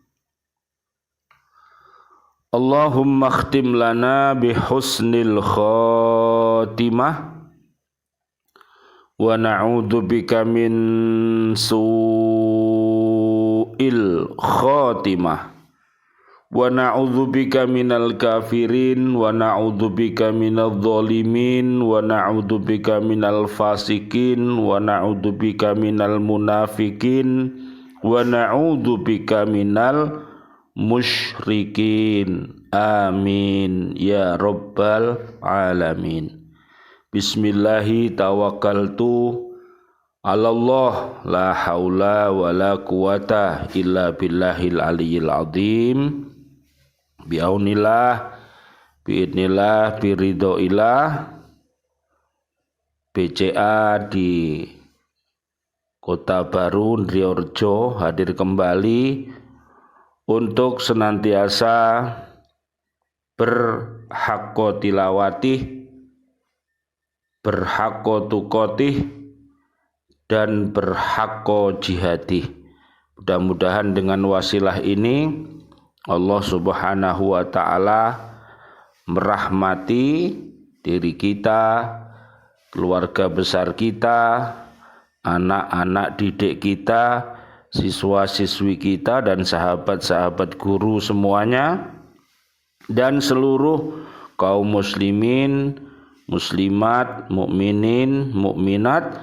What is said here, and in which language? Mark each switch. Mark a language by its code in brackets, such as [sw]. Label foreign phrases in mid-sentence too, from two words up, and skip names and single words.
[ar] اللهم اختم لنا بحسن الخاتمة ونعوذ بك من سوء الخاتمة ونعوذ بك من الكافرين ونعوذ بك من الظالمين ونعوذ بك من الفاسقين ونعوذ بك من المنافقين ونعوذ بك من المشركين. آمين يا رب العالمين. بسم الله توكلت على الله لا حول ولا قوة إلا بالله العلي العظيم. بعون الله بإذن الله برضى الله. [id] BCA di Kota Baru Ndriorjo hadir kembali untuk senantiasa berhakko tilawatih, berhakko tukotih, dan berhakko jihadih. Mudah-mudahan dengan wasilah ini [ar] الله سبحانه وتعالى [id] merahmati diri kita, keluarga besar kita, anak-anak didik kita, siswa-siswi kita, dan sahabat-sahabat guru semuanya, dan seluruh kaum muslimin, muslimat, mukminin, mukminat.